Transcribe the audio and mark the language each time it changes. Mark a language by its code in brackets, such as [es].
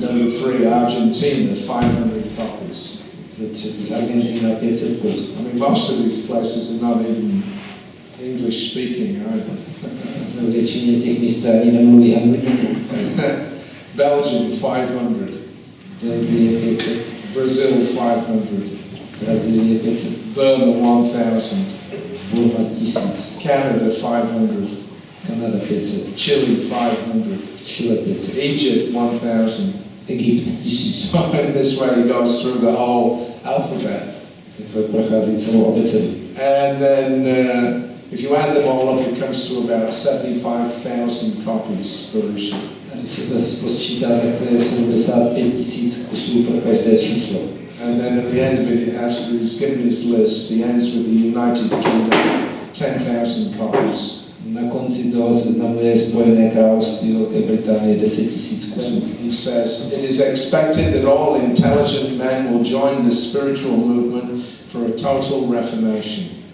[en] Number 3, Argentina, 500 copies. [cs] Za třetí Argentina 500 kusů. [en] I mean, most of these places are not even English speaking either. [cs] V většině těch míst ani nemluví anglicky. [en] Belgium, 500. [cs] Belgie 500. [en] Brazil, 500. [cs] Brazílie 500. [en] Burma, 1,000. [cs] Burma 1000. [en] Canada, 500. [cs] Kanada 500. [en] Chile, 500. [cs] Chile 500. [en] Egypt, 1,000. [cs] Egypt 1000. [en] So in this way he goes through the whole alphabet. [cs] Takhle prochází celou abecedu. [en] And then if you add them all up, it comes to about 75,000 copies per issue. [cs] A když se to posčítá, tak to je 75 000 kusů pro každé číslo. [en] And then at the end of it, after he's given his list, he ends with the United Kingdom, 10,000 copies. [cs] Na konci toho seznamu je Spojené království Velké Británie 10 000 kusů. [en] He says, it is expected that all intelligent men will join the spiritual movement for a total reformation.